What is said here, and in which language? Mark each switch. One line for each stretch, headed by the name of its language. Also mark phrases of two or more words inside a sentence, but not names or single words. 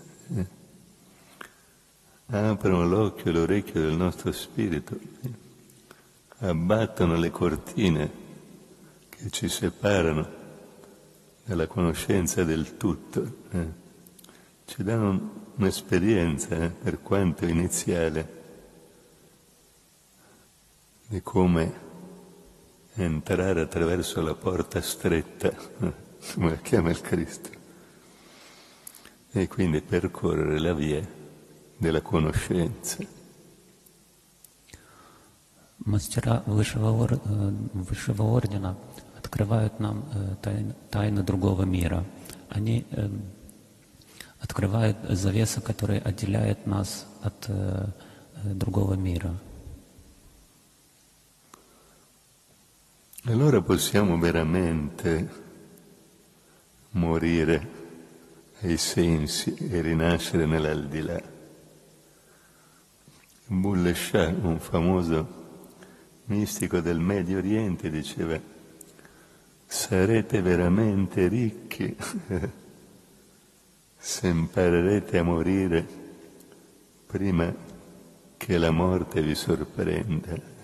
Italian: Aprono l'occhio e l'orecchio del nostro spirito, abbattono le cortine che ci separano dalla conoscenza del tutto, ci danno un'esperienza, per quanto iniziale, di come entrare attraverso la porta stretta, come la chiama il Cristo, e quindi percorrere la via della conoscenza.
Russian: Мастера высшего ордена открывают нам тайны другого мира. Они открывают завесу, которая отделяет нас от другого мира.
Italian: Allora possiamo veramente morire ai sensi e rinascere nell'aldilà. Bulleh Shah, un famoso mistico del Medio Oriente, diceva: sarete veramente ricchi se imparerete a morire prima che la morte vi sorprenda.